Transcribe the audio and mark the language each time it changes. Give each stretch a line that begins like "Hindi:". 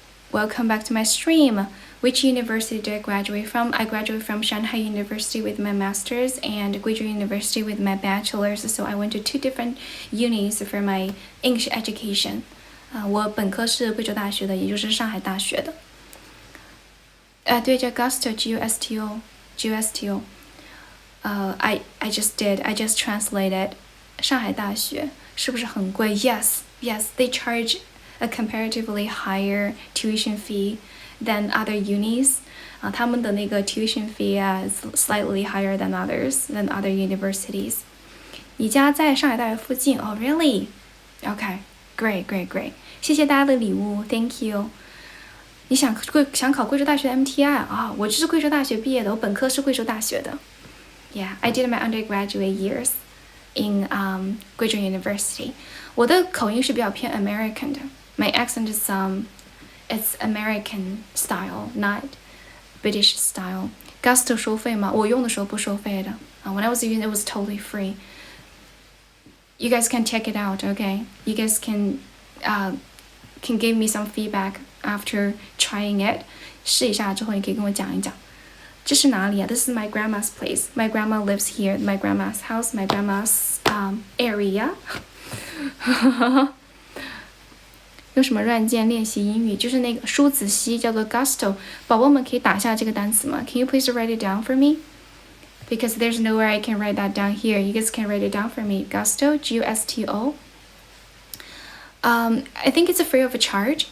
English: Welcome back to my stream. Which university did I graduate from? I graduated from Shanghai University with my master's and Guizhou University with my bachelor's. So I went to 2 different unis for my English education.
Chinese: 我本科是贵州大学的，也就是上海大学的。对，叫
English: Gusto, Gusto. I just translated
Chinese: 上海大学是不是很贵 ？
English: Yes, they charge a comparatively higher tuition fee than other unis.
Chinese: 他们的那个
English: tuition fee is slightly higher than other universities.
Chinese: 你家在上海大学附近？哦 ，
English: really? Okay, great.
Chinese: 谢谢大家的礼物 ，
English: Thank you.
Chinese: 你想考贵州大学的 MTI 啊？我就是贵州大学毕业的，我本科是贵州大学的。
English: Yeah, I did my undergraduate years in 贵州 University.
Chinese: 我的口音是比较偏 American 的 ，
English: My accent is it's American style, not British style.
Chinese: Gusto 收费吗？我用的时候不收费的。
English: When I was using it was totally free. You guys can check it out, okay? You guys can give me some feedback after trying it.
Chinese: 试一下之后，你可以跟我讲一讲。这是哪里啊？
English: This is my grandma's place. My grandma lives here. My grandma's house. My grandma's area.
Chinese: 用什么软件练习英语？就是那个舒子熙，叫做 Gusto。宝宝们可以打下这个单词吗？
English: Can you please write it down for me? Because there's nowhere I can write that down here. You guys can write it down for me. Gusto, Gusto. I think it's free of charge.